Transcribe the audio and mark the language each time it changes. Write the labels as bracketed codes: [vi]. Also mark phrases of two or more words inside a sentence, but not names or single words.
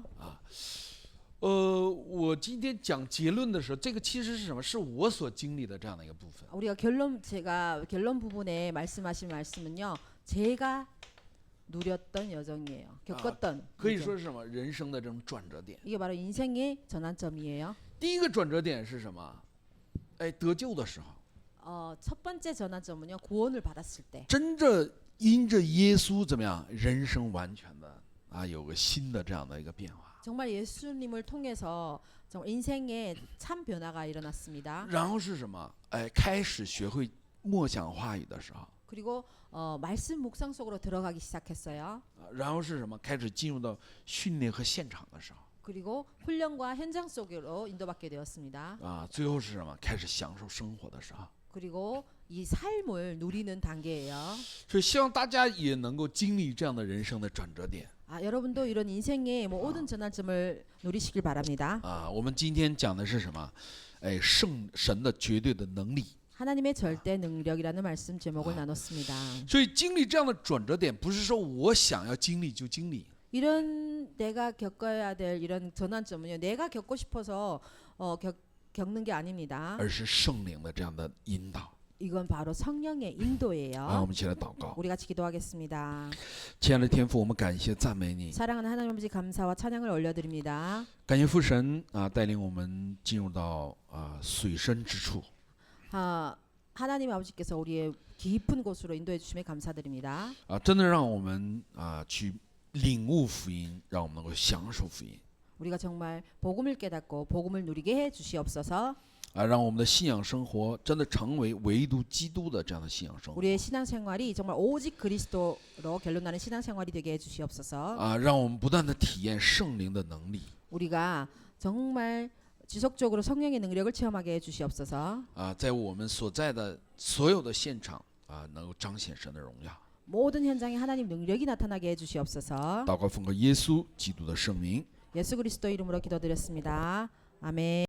[zh] 候。我今天讲结论的时候，这个其实是什么？是我所经历的这样的一个部分。 [ko] 우리가 제가 결론 부분에 말씀하신 말씀은요. 제가 누렸던 여정이에요. 겪었던 [zh] 可以 [ko] 여정. [zh] 说是什么？人生的这种转折点。 [ko] 이게 바로 인생의 전환점이에요. [zh] 第一个转折点是什么？哎，得救的时候， [ko] 첫 번째 전환점은요. 구원을 받았을 때. [zh] 真正因着耶稣怎么样，人生完全的啊，有个新的这样的一个变化。 [ko] 정말 예수님을 통해서 정말 인생에 참 변화가 일어났습니다. [zh] 然后是什么？哎，开始学会默想话语的时候， [ko] 그리고 말씀 묵상 속으로 들어가기 시작했어요. [zh] 然后是什么？开始进入到训练和现场的时候， [ko] 그리고 훈련과 현장 속으로 인도받게 되었습니다. [zh] 啊，最后是什么？开始享受生活的时候。 [ko] 그리고 이 삶을 누리는 단계예요. [zh] 所以希望大家也能够经历这样的人生的转折点。 [ko] 여러분도 이런 인생의 모든 전환점을 누리시길 바랍니다. [zh] 啊，我们今天讲的是什么？哎，圣神的绝对的能力。 [ko] 하나님의 절대 능력이라는 말씀 제목을 나눴습니다. [zh] 所以经历这样的转折点，不是说我想要经历就经历， [ko] 이런 내가 겪어야 될 이런 전환점은요. 내가 겪고 싶어서 겪는 게 아닙니다. [zh] 而是圣灵的这样的引导。 [ko] 이건 바로 성령의 [zh] 啊，我 [ko] 인도예요. [zh] 们一起来祷告。 [ko] 우리 같이 기도하겠습니다. [zh] 亲爱的天父，我们感谢赞美你， [ko] 사랑하는 하나님 아버지 감사와 찬양을 올려드립니다. [zh] 感谢父神啊，带领我们进入到水深之处。 [ko] 하나님 아버지께서 우리의 깊은 곳으로 인도해 주심에 감사드립니다. [zh] 真的让我们去领悟福音，让我们能够享受福音。 [ko] 우리가 정말 복음을 깨닫고 복음을 누리게 해 주시옵소서. [zh] 让我们的信仰生活真的成为唯独基督的这样的信仰生活。 [ko] 우리의 신앙생활이 정말 오직 그리스도로 결론나는 신앙생활이 되게 해 주시옵소서. [zh] 让我们不断的体验圣灵的能力。 [ko] 우리가 정말 지속적으로 성령의 능력을 체험하게 해 주시옵소서. [zh] 在我们所在的所有的现场能够彰显神的荣耀。 [ko] 모든 현장에 하나님 능력이 나타나게 해 주시옵소서. [zh] 祷告奉靠耶稣基督的圣名。 [ko] 예수 그리스도 이름으로 기도드렸습니다. 아멘.